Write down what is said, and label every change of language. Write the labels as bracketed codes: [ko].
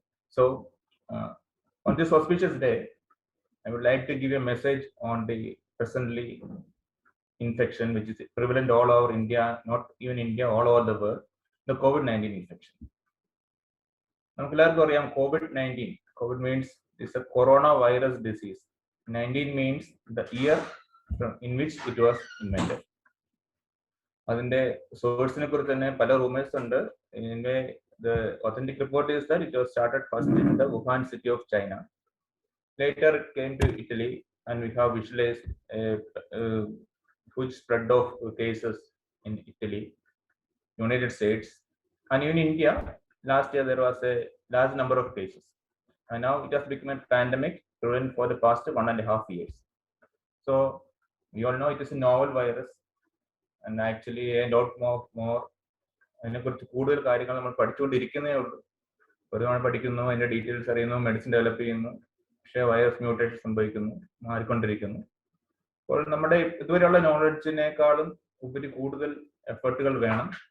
[en] So, on this auspicious day, I would like to give you a message on the presently infection which is prevalent all over India, not even India, all over the world, the COVID-19 infection. COVID-19. COVID means it's a coronavirus disease. 19 means the year in which it was invented. [ml] അതിന്റെ സോഴ്സിനെ കുറിച്ച് തന്നെ പല rumours ഉണ്ട്. [en] The authentic report is that it was started first in the Wuhan city of China. Later it came to Italy, and we have visualized a huge spread of cases in Italy, United States, and even India. Last year there was a large number of cases, and now it has become a pandemic running for the past 1.5 years. So we all know it is a novel virus, and actually a lot more [ml] അതിനെക്കുറിച്ച് കൂടുതൽ കാര്യങ്ങൾ നമ്മൾ പഠിച്ചുകൊണ്ടിരിക്കുന്നേ ഉള്ളൂ. ഒരുപാട് പഠിക്കുന്നു, അതിന്റെ details അറിയുന്നു, medicine develop ചെയ്യുന്നു, പക്ഷേ വൈറസ് മ്യൂട്ടേഷൻ സംഭവിക്കുന്നു, മാറിക്കൊണ്ടിരിക്കുന്നു. അപ്പോൾ നമ്മുടെ ഇതുവരെയുള്ള നോളജിനേക്കാളും ഉപരി കൂടുതൽ എഫേർട്ടുകൾ വേണം.